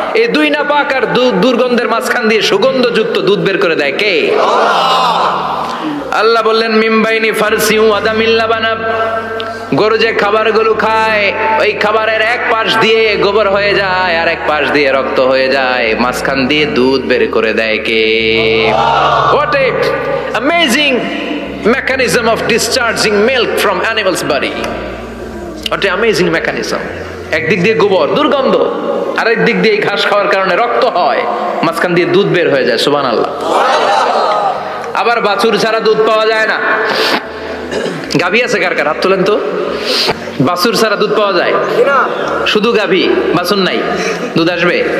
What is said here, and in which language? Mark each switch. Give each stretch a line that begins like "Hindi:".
Bangla: এই দুই নাপাক আর দুর্গন্ধের মাঝখান দিয়ে সুগন্ধযুক্ত দুধ বের করে দেয় কে? আল্লাহ বললেন
Arabic: মিমবাইনি ফারসিউ ওয়া দামিল লাবানা,
Bangla: গরু যে খাবারগুলো খায় ওই খাবারের এক পাশ দিয়ে গোবর হয়ে যায় আর এক পাশ দিয়ে রক্ত হয়ে যায়, মাঝখান দিয়ে দুধ বের করে দেয় কে?
English: What a amazing mechanism of discharging milk from animal's body. What a amazing mechanism.
Bangla: একদিক দিয়ে গোবর দুর্গন্ধ, আরেক দিক দিয়ে ঘাস খাওয়ার কারণে রক্ত হয়, মাঝখান দিয়ে দুধ বের হয়ে যায়। সুবহানাল্লাহ। আবার বাছুর ছাড়া দুধ পাওয়া যায় না। গাভী আছে কার কার? হাত তোলেন তো। বাছুর ছাড়া দুধ পাওয়া যায়? শুধু গাভী, বাছুর নাই, দুধ আসবে?